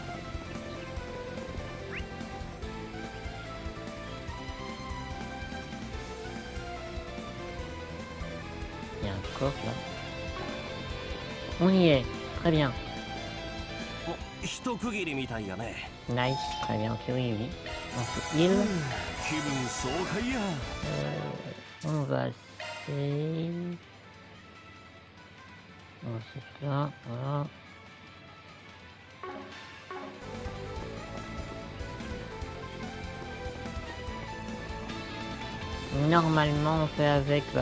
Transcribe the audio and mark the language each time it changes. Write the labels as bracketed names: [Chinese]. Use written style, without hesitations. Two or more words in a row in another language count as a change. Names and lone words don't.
[French] Il y a un coffre là. On y est. Très bien. [Japanese] お、一区切りみたいやね。 [French] Nice. Très bien. Ok, oui, oui. Ensuite, il. [Japanese] 気分爽快や。 [French] On va essayer. Ensuite là, voilà. Normalement on fait avec Van.